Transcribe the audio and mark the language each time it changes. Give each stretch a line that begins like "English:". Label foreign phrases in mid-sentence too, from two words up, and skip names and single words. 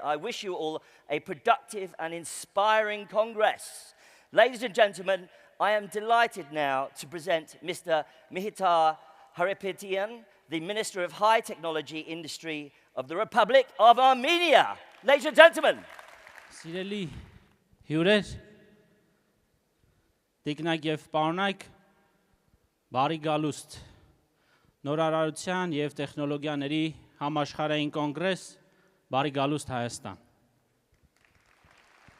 English: I wish you all a productive and inspiring Congress. Ladies and gentlemen, I am delighted now to present Mr. Mkhitar Hayrapetyan, the Minister of High Technology Industry of the Republic of Armenia. Ladies and gentlemen.
Armenian: Սիրելի հյուրեր, տիկնակ և պարոնայք, բարի գալուստ, նորարարության և տեխնոլոգիաների համաշխարհային կոնգրես, բարի գալուստ Հայաստան։ Ստացվել